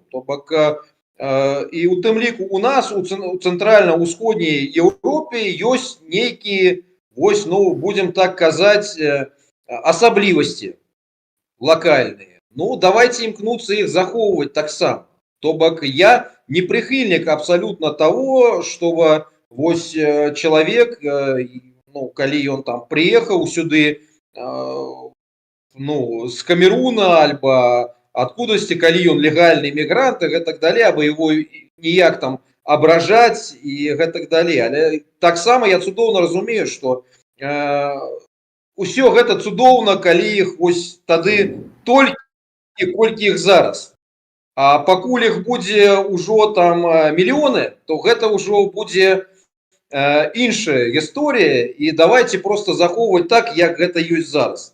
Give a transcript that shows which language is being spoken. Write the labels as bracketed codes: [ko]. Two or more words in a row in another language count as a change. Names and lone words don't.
[be] То бок, і у тым ліку у нас у цэнтральна-ўсходняй Еўропе ёсць нейкія, вось, будзем так казаць, асаблівасці локальные. Давайте имкнуться их захоўваць таксама. [ru] То бок, я не прихильник абсолютно того, чтобы вось человек, калі он там приехал сюды, с Камеруна, альбо откудасьці, калі он легальный мігрант и так далее, або его [be] ніяк там абражаць [ru] и так далее. [be] Але таксама я цудоўна разумею, что усё гэта цудоўна, калі іх вось тады толькі колькі іх зараз. А пакуль іх будзе ўжо там мільёны, то гэта ўжо будзе іншая гісторыя, і давайте просто захоўваць так, як гэта ёсць зараз.